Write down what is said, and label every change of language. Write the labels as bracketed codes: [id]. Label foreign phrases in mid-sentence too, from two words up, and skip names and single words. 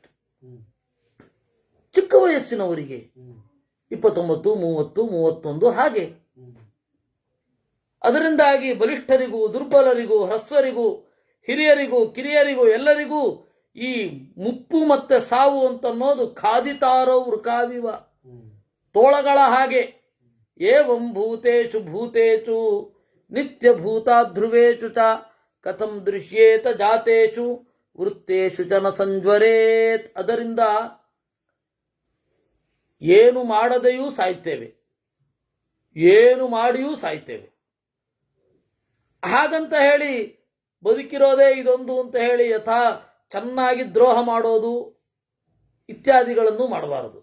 [kn] ಚಿಕ್ಕ ವಯಸ್ಸಿನವರಿಗೆ 29, 30, 31 ಹಾಗೆ. ಅದರಿಂದಾಗಿ ಬಲಿಷ್ಠರಿಗೂ, ದುರ್ಬಲರಿಗೂ, ಹ್ರಸ್ವರಿಗೂ, ಹಿರಿಯರಿಗೂ, ಕಿರಿಯರಿಗೂ ಎಲ್ಲರಿಗೂ ಈ ಮುಪ್ಪು ಮತ್ತೆ ಸಾವು ಅಂತನ್ನೋದು [sa] ಖಾದಿತಾರೋ ವೃಕಾವಿವ, [kn] ತೋಳಗಳ ಹಾಗೆ. [sa] ಏವಂ ಭೂತೇಷು ಭೂತೇಷು ನಿತ್ಯಭೂತ ಧ್ರುವೇಶು ಚ ಕಥಂ ದೃಶ್ಯೇತ ಜಾತೇಷು ವೃತ್ತೇಷು ಚ ನ ಸಂಜ್ವರೇತ್. [kn] ಅದರಿಂದ ಏನು ಮಾಡದೆಯೂ ಸಾಯ್ತೇವೆ, ಏನು ಮಾಡಿಯೂ ಸಾಯ್ತೇವೆ. ಹಾಗಂತ ಹೇಳಿ ಬದುಕಿರೋದೇ ಇದೊಂದು ಅಂತ ಹೇಳಿ ಯಥಾ ಚೆನ್ನಾಗಿ ದ್ರೋಹ ಮಾಡೋದು ಇತ್ಯಾದಿಗಳನ್ನು ಮಾಡಬಾರದು.